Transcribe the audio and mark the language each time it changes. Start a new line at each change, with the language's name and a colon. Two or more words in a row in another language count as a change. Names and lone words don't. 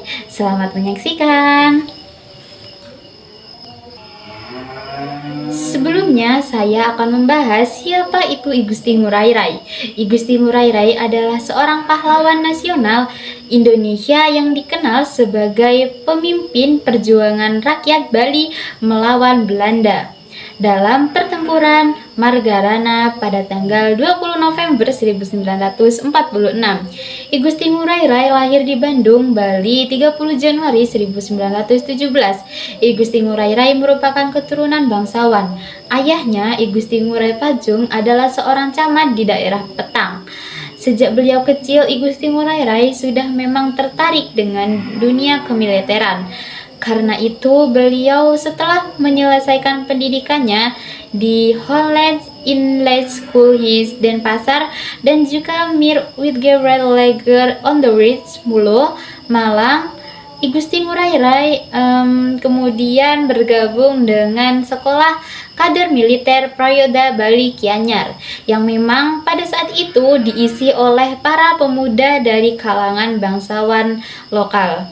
Indonesian: Selamat menyaksikan. Sebelumnya, saya akan membahas siapa itu I Gusti Ngurah Rai. I Gusti Ngurah Rai adalah seorang pahlawan nasional Indonesia yang dikenal sebagai pemimpin perjuangan rakyat Bali melawan Belanda dalam pertempuran Margarana pada tanggal 20 November 1946. I Gusti Ngurah Rai lahir di Bandung, Bali 30 Januari 1917. I Gusti Ngurah Rai merupakan keturunan bangsawan. Ayahnya, I Gusti Ngurah Pajung, adalah seorang camat di daerah Petang. Sejak beliau kecil, I Gusti Ngurah Rai sudah memang tertarik dengan dunia kemiliteran. Karena itu, beliau setelah menyelesaikan pendidikannya di Holland Inlet School His Denpasar dan juga Mir Gabriel Lager on the Ridge Mulu, Malang, I Gusti Ngurah Rai kemudian bergabung dengan Sekolah Kader Militer Prayoda Bali Gianyar yang memang pada saat itu diisi oleh para pemuda dari kalangan bangsawan lokal.